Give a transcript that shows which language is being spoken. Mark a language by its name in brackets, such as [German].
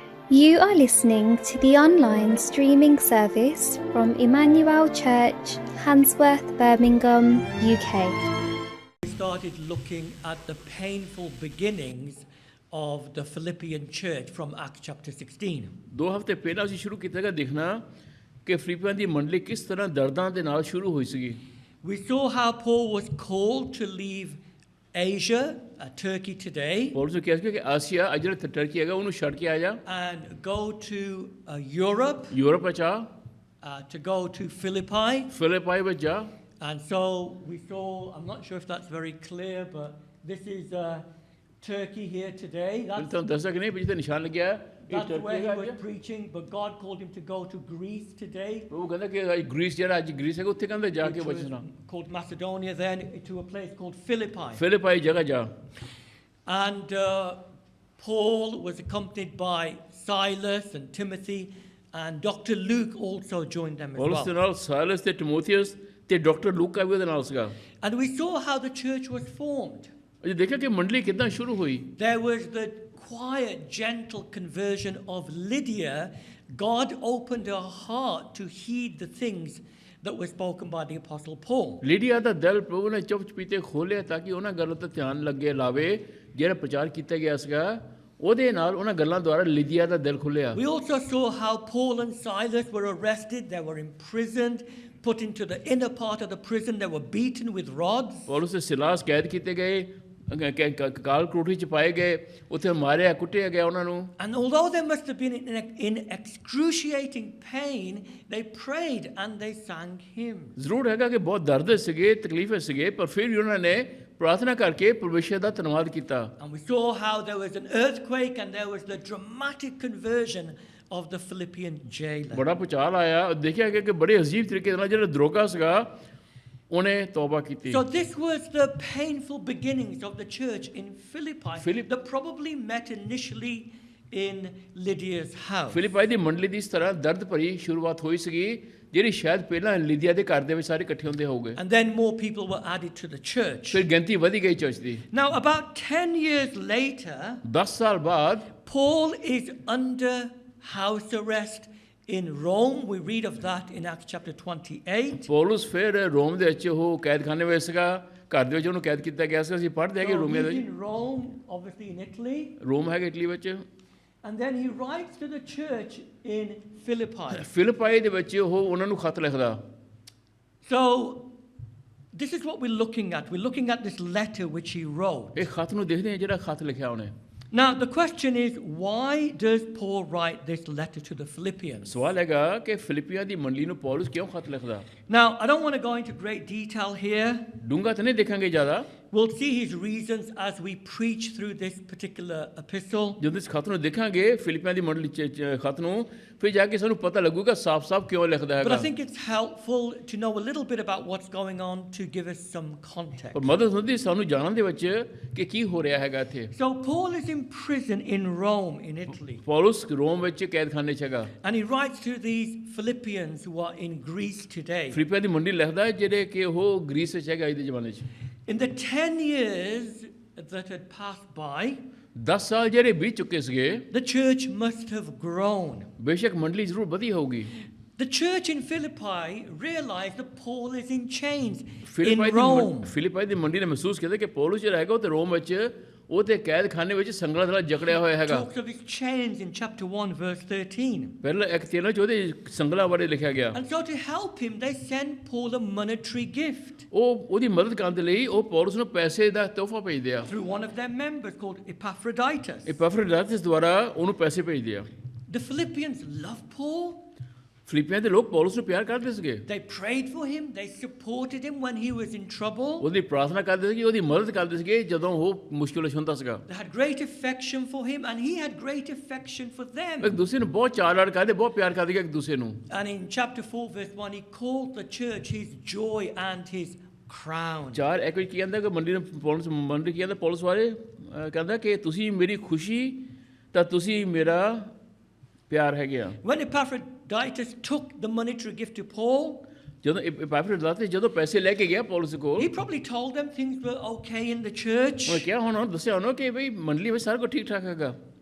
[English] You are listening to the online streaming service from Emmanuel Church, Handsworth, Birmingham, UK. We started looking at the painful beginnings of the Philippian church from Acts chapter 16. [Punjabi] 2 ਹਫ਼ਤੇ ਪਹਿਲਾਂ ਅਸੀਂ ਸ਼ੁਰੂ ਕੀਤਾ ਗਾ ਦੇਖਣਾ ਕਿ ਫਿਲਿੱਪੀਆਂ ਦੀ ਮੰਡਲੀ ਕਿਸ ਤਰ੍ਹਾਂ ਦਰਦਾਂ ਦੇ ਨਾਲ ਸ਼ੁਰੂ ਹੋਈ ਸੀਗੀ। [English] We saw how Paul was called to leave Asia, Turkey today, [Punjabi] Paulus ਨੂੰ ਕਿਹਾ ਸੀ ਕਿ ਆਸੀਆ ਅੱਜ ਜਿਹੜਾ ਟਰਕੀ ਹੈਗਾ ਉਹਨੂੰ ਛੱਡ ਕੇ ਆ ਜਾ [English] and go to Europe, [Punjabi] Europe ਵਿੱਚ ਆ, [English] to go to Philippi. [Punjabi] ਫਿਲਿਪਾਈ ਵਿੱਚ ਜਾ। [English] And so we saw, I'm not sure if that's very clear, but this is Turkey here today. [Punjabi] ਤੁਹਾਨੂੰ ਦੱਸਿਆ ਕਿ ਨਹੀਂ ਜਿੱਥੇ ਨਿਸ਼ਾਨ ਲੱਗਿਆ ਹੈ, ਇਹ [English] That's [Punjabi] ਟਰਕੀ [English] where he [Punjabi] ਹੈਗਾ [English] was preaching, but God called him to go to Greece today. [Punjabi] ਉਹ ਕਹਿੰਦਾ ਕਿ ਗ੍ਰੀਸ ਜਿਹੜਾ ਅੱਜ ਗ੍ਰੀਸ ਹੈਗਾ ਉੱਥੇ ਕਹਿੰਦਾ ਜਾ ਕੇ [English] Which was [Punjabi] ਬਚਣਾ, [English] called Macedonia, then to a place called Philippi. [Punjabi] ਫਿਲਿਪਾਈ ਜਗ੍ਹਾ ਜਾ। [English] And Paul was accompanied by Silas and Timothy, and Dr. Luke also joined them as [Punjabi] Paulus ਦੇ [English] well. [Punjabi] ਨਾਲ ਸਾਇਲਸ ਤੇ ਟਿਮੋਥੀਅਸ ਤੇ ਡਾਕਟਰ ਲੂਕਾ ਵੀ ਉਹਦੇ ਨਾਲ ਸੀਗਾ। [English] And we saw how the church was formed. [Punjabi] ਅਸੀਂ ਦੇਖਿਆ ਕਿ ਮੰਡਲੀ ਕਿੱਦਾਂ ਸ਼ੁਰੂ ਹੋਈ। [English] There was the quiet, gentle conversion of Lydia. God opened her heart to heed the things that were spoken by the Apostle Paul. [Punjabi] ਲੀਡੀਆ ਦਾ ਦਿਲ ਪ੍ਰਭੂ ਨੇ ਚੁੱਪ ਚਪੀਤੇ ਖੋਲ੍ਹਿਆ ਤਾਂ ਕਿ ਉਹਨਾਂ ਗੱਲਾਂ 'ਤੇ ਧਿਆਨ ਲੱਗੇ ਲਾਵੇ ਜਿਹੜਾ ਪ੍ਰਚਾਰ ਕੀਤਾ ਗਿਆ ਸੀਗਾ, ਉਹਦੇ ਨਾਲ ਉਹਨਾਂ ਗੱਲਾਂ ਦੁਆਰਾ ਲੀਡੀਆ ਦਾ ਦਿਲ ਖੁੱਲ੍ਹਿਆ। [English] We also saw how Paul and Silas were arrested, they were imprisoned, put into the inner part of the prison, they were beaten with rods. [Punjabi] Paulus ਤੇ ਸਿਲਾਸ ਕੈਦ ਕੀਤੇ ਗਏ, ਕਾਲ ਕੋਠਰੀ 'ਚ ਪਾਏ ਗਏ, ਉੱਥੇ ਮਾਰਿਆ ਕੁੱਟਿਆ ਗਿਆ ਉਹਨਾਂ ਨੂੰ। [English] And although they must have been in excruciating pain, they prayed and they sang hymns. [Punjabi] ਜ਼ਰੂਰ ਹੈਗਾ ਕਿ ਬਹੁਤ ਦਰਦ ਸੀਗੇ, ਤਕਲੀਫ ਸੀਗੇ, ਪਰ ਫਿਰ ਵੀ ਉਹਨਾਂ ਨੇ ਪ੍ਰਾਰਥਨਾ ਕਰਕੇ ਪਰਮੇਸ਼ਰ ਦਾ ਧੰਨਵਾਦ ਕੀਤਾ। [English] And we saw how there was an earthquake and there was the dramatic conversion of the Philippian jailer. [Punjabi] ਬੜਾ ਭੁਚਾਲ ਆਇਆ, ਦੇਖਿਆ ਗਿਆ ਕਿ ਬੜੇ ਅਜੀਬ ਤਰੀਕੇ ਨਾਲ ਜਿਹੜਾ ਦਰੋਗਾ ਸੀਗਾ ਉਹਨੇ ਤੌਬਾ ਕੀਤੀ। [English] So this was the painful beginnings of the church in Philippi that probably met initially in Lydia's house. [Punjabi] ਫਿਲਿਪਾਈ ਦੀ ਮੰਡਲੀ ਦੀ ਇਸ ਤਰ੍ਹਾਂ ਦਰਦ ਭਰੀ ਸ਼ੁਰੂਆਤ ਹੋਈ ਸੀਗੀ, ਜਿਹੜੀ ਸ਼ਾਇਦ ਪਹਿਲਾਂ ਲੀਦੀਆ ਦੇ ਘਰ ਦੇ ਵਿੱਚ ਸਾਰੇ ਇਕੱਠੇ ਹੁੰਦੇ ਹੋਗੇ। [English] And then more people were added to the church. [Punjabi] ਫਿਰ ਗਿਣਤੀ ਵਧੀ ਗਈ church ਦੀ। [English] Now about 10 years later, [Punjabi] 10 ਸਾਲ ਬਾਅਦ [English] Paul is under house arrest in Rome. We read of that in Acts chapter 28. [Punjabi] Paulus ਫਿਰ ਰੋਮ ਦੇ ਵਿੱਚ ਉਹ ਕੈਦਖਾਨੇ ਵਿੱਚ ਸੀਗਾ, ਘਰ ਦੇ ਵਿੱਚ ਉਹਨੂੰ ਕੈਦ ਕੀਤਾ ਗਿਆ ਸੀ। ਅਸੀਂ ਪੜ੍ਹਦੇ ਹੈਗੇ [English] So [Punjabi] ਰੋਮੀਆ ਦੇ [English] he's [Punjabi] ਵਿੱਚ, [English] in Rome, obviously in Italy. [Punjabi] ਰੋਮ ਹੈਗਾ ਇਟਲੀ ਵਿੱਚ। [English] And then he writes to the church in Philippi. [Punjabi] ਫਿਲਿਪਾਈ ਦੇ ਵਿੱਚ ਉਹ ਉਹਨਾਂ ਨੂੰ ਖਤ ਲਿਖਦਾ। [English] So this is what we're looking at. We're looking at this letter which he wrote. [Punjabi] ਇਹ ਖਤ ਨੂੰ ਦੇਖਦੇ ਹਾਂ ਜਿਹੜਾ ਖਤ ਲਿਖਿਆ ਉਹਨੇ। [English] Now the question is, why does Paul write this letter to the Philippians? [Punjabi] ਸਵਾਲ ਹੈਗਾ ਕਿ ਫਿਲਿਪੀਆਂ ਦੀ ਮੰਡਲੀ ਨੂੰ ਪੌਲਸ ਕਿਉਂ ਖਤ ਲਿਖਦਾ। [English] Now I don't want to go into great detail here. [Punjabi] ਡੂੰਘਾ ਤਾਂ ਨਹੀਂ ਦੇਖਾਂਗੇ ਜ਼ਿਆਦਾ। [English] We'll see his reasons as we preach through this particular epistle. [Punjabi] ਜਦੋਂ ਇਸ ਖਤ ਨੂੰ ਦੇਖਾਂਗੇ ਫਿਲਿਪੀਆਂ ਦੀ ਮੰਡਲੀ ਖਤ ਨੂੰ, ਫਿਰ ਜਾ ਕੇ ਸਾਨੂੰ ਪਤਾ ਲੱਗੂਗਾ ਸਾਫ਼-ਸਾਫ਼ ਕਿਉਂ ਲਿਖਦਾ [English] But I [Punjabi] ਹੈਗਾ। [English] think it's helpful to know a little bit about what's going on to give us some context. [Punjabi] ਪਰ ਮਦਦ ਹੁੰਦੀ ਸਾਨੂੰ ਜਾਣਨ ਦੇ ਵਿੱਚ ਕਿ ਕੀ ਹੋ ਰਿਹਾ ਹੈਗਾ ਇੱਥੇ। [English] So Paul is in prison in Rome in Italy. [Punjabi] Paulus ਰੋਮ ਵਿੱਚ ਕੈਦਖਾਨੇ 'ਚ ਹੈਗਾ। [English] And he writes to these Philippians who are in Greece today. [Punjabi] ਫਿਲਿਪੀਆਂ ਦੀ ਮੰਡਲੀ ਲਿਖਦਾ ਹੈ ਜਿਹੜੇ ਕਿ ਉਹ ਗ੍ਰੀਸ ਵਿੱਚ ਹੈਗਾ ਅੱਜ ਦੇ ਜ਼ਮਾਨੇ 'ਚ। [English] In the 10 years that had passed by, [Punjabi] 10 ਸਾਲ ਜਿਹੜੇ ਬੀਤ ਚੁੱਕੇ ਸੀਗੇ, [English] the church must have grown. [Punjabi] ਬੇਸ਼ੱਕ ਮੰਡਲੀ ਜ਼ਰੂਰ ਵਧੀ ਹੋਊਗੀ। [English] The church in Philippi realized that Paul is in chains in Rome. [Punjabi] ਫਿਲਿਪਾਈ ਦੀ ਮੰਡਲੀ ਨੇ ਮਹਿਸੂਸ ਕੀਤਾ ਕਿ ਪੌਲਸ ਜਿਹੜਾ ਹੈਗਾ ਉਹ ਤੇ ਰੋਮ ਵਿੱਚ, ਉਹ ਤੇ ਕੈਦਖਾਨੇ ਵਿੱਚ ਸੰਗਲਾਂ ਨਾਲ ਜਕੜਿਆ ਹੋਇਆ ਹੈਗਾ। [English] Talks of his chains in chapter 1 verse 13. [Punjabi] ਪਹਿਲਾਂ ਇੱਕ 13 ਚ ਉਹਦੇ ਸੰਗਲਾਂ ਬਾਰੇ ਲਿਖਿਆ ਗਿਆ। [English] And so to help him, they send Paul a monetary gift [Punjabi] ਉਹ ਉਹਦੀ ਮਦਦ ਕਰਨ ਦੇ ਲਈ ਉਹ ਪੌਲਸ ਨੂੰ ਪੈਸੇ ਦਾ ਤੋਹਫਾ ਭੇਜਦੇ ਆ। [English] through one of their members called Epaphroditus. [Punjabi] ਇਪਾਫਰੋਡਿਟਸ ਦੁਆਰਾ ਉਹਨੂੰ ਪੈਸੇ ਭੇਜਦੇ ਆ। [English] The Philippians loved Paul. [Punjabi] ਫਿਲਿਪੀਆਂ ਦੇ ਲੋਕ ਪੌਲਸ ਨੂੰ ਪਿਆਰ ਕਰਦੇ ਸੀਗੇ। [English] They prayed for him. They supported him when he was in trouble. [Punjabi] ਉਹਦੀ ਪ੍ਰਾਰਥਨਾ ਕਰਦੇ ਸੀਗੇ, ਉਹਦੀ ਮਦਦ ਕਰਦੇ ਸੀਗੇ ਜਦੋਂ ਉਹ ਮੁਸ਼ਕਿਲ ਵਿੱਚ ਹੁੰਦਾ ਸੀਗਾ। [English] They had great affection for him and he had great affection for them. [Punjabi] ਇੱਕ ਦੂਸਰੇ ਨੂੰ ਬਹੁਤ ਚਾਅ ਲਾਡ ਕਰਦੇ, ਬਹੁਤ ਪਿਆਰ ਕਰਦੇ ਇੱਕ ਦੂਸਰੇ ਨੂੰ। [English] And in chapter 4 verse 1 he called the church his joy and his crown. [Punjabi] 4 ਇੱਕ ਵਿੱਚ ਕੀ ਕਹਿੰਦਾ ਕਿ ਮੰਡੀ ਨੂੰ ਪੌਲਸ ਮੰਡੀ ਕੀ ਕਹਿੰਦਾ ਪੌਲਸ ਬਾਰੇ, ਕਹਿੰਦਾ ਕਿ ਤੁਸੀਂ ਮੇਰੀ ਖੁਸ਼ੀ ਤਾਂ ਤੁਸੀਂ ਮੇਰਾ ਪਿਆਰ ਹੈਗੇ ਆ। [English] When Epaphroditus took the monetary gift to Paul, [Punjabi] ਜਦੋਂ ਇਪਾਫਰੋਡਿਟਸ ਜਦੋਂ ਪੈਸੇ ਲੈ ਕੇ ਗਿਆ ਪੌਲਸ ਕੋਲ, [English] he probably told them things were okay in the church. [Punjabi] ਉਹ ਕਿਹਾ ਹੁਣ ਦੱਸਿਆ ਉਹਨੂੰ ਕਿ ਭਈ ਮੰਡਲੀ ਵਿੱਚ ਸਾਰਾ ਕੁਝ ਠੀਕ ਠਾਕ ਹੈਗਾ।